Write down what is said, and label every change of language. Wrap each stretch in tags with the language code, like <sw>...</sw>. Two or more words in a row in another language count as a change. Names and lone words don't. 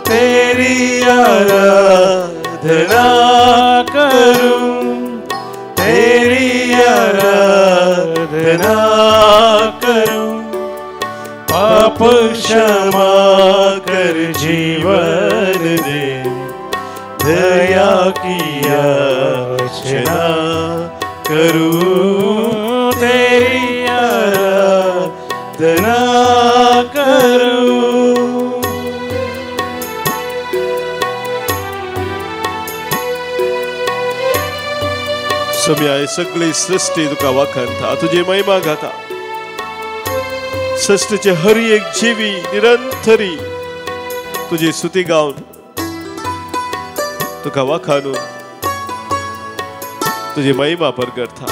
<hi>तेरी आराधना करूं, तेरी आराधना करूं, पाप क्षमा कर जीवन दे, दया की याचना करूं. तेरी आराधना करूं.</hi> <kok>सोम्या ही सगळी सृष्टी तुका वाखणता, तुजी महिमा गाता. सृष्टीचे हर एक जीवी निरंतरी तुजी स्तुती गावन तुका वाखाणून तुजी महिमा परगटता.</kok>